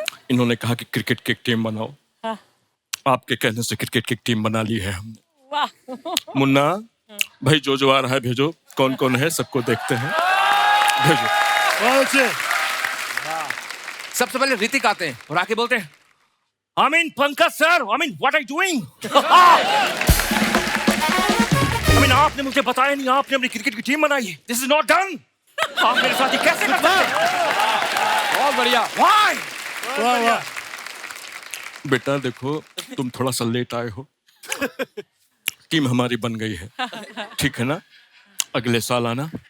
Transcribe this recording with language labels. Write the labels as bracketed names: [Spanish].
[Hindi] इन्होंने कहा कि क्रिकेट की एक टीम बनाओ। आपके कहने से क्रिकेट की एक टीम बना ली है हमने। मुन्ना भाई जो आ रहा है भेजो, कौन कौन है सबको देखते हैं, भेजो। सबसे पहले ऋतिक आते हैं और आके बोलते हैं [English] I mean, Pankaj sir, I mean, what are you doing? [Hindi] I mean, आपने मुझे बताया नहीं, आपने अपनी क्रिकेट की टीम बनाई है। [English] This is not done. [Hindi] आप मेरे साथ ये कैसे कर सकते हैं? बहुत बढ़िया। [English] Why? [Hindi] बेटा देखो, तुम थोड़ा सा लेट आए हो। टीम हमारी बन गई है, ठीक है ना? अगले साल आना।